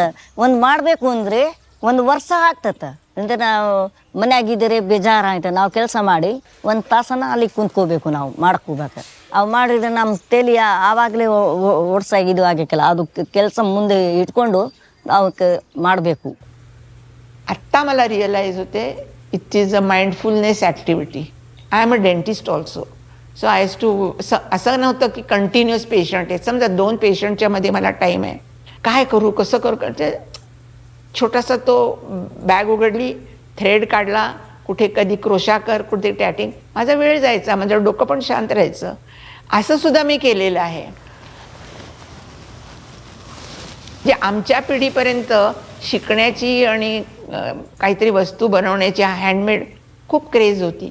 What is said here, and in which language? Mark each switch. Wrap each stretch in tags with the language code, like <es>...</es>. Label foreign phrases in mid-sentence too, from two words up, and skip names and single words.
<kn>ಒಂದು ಮಾಡಬೇಕು ಅಂದರೆ 1 ವರ್ಷ ಆಗ್ತತೆ. ಅಂದರೆ ನಾವು ಮನ್ಯಾಗಿದ್ದರೆ ಬೇಜಾರಾಯ್ತು, ನಾವು ಕೆಲಸ ಮಾಡಿ 1 ತಾಸನ ಅಲ್ಲಿ ಕುಂತ್ಕೋಬೇಕು, ನಾವು ಮಾಡ್ಕೋಬೇಕು. ಅವು ಮಾಡಿದ್ರೆ ನಮ್ಮ ತಲೆ ಆವಾಗಲೇ ಓಡ್ಸಾಗಿದ್ದು ಆಗಕ್ಕಿಲ್ಲ. ಅದು ಕೆಲಸ ಮುಂದೆ ಇಟ್ಕೊಂಡು ಅವಕ್ಕೆ ಮಾಡಬೇಕು.</kn> <mr>आत्ता मला रिअलाईज होते</mr> <en>it is a mindfulness activity. I am a dentist also. So I has to</en> <mr>असं नव्हतं की</mr> <en>continuous patient</en> <mr>आहे. समजा 2 पेशंटच्या मध्ये मला टाईम आहे, काय करू कसं करू करते. छोटासा तो बॅग उघडली, थ्रेड काढला, कुठे कधी क्रोशा कर, कुठे टॅटिंग, माझा वेळ जायचा, माझं डोकं पण शांत राहायचं. असं सुद्धा मी केलेलं आहे. जे आमच्या पिढीपर्यंत शिकण्याची आणि काहीतरी वस्तू बनवण्याची हँडमेड खूप क्रेज होती.</mr>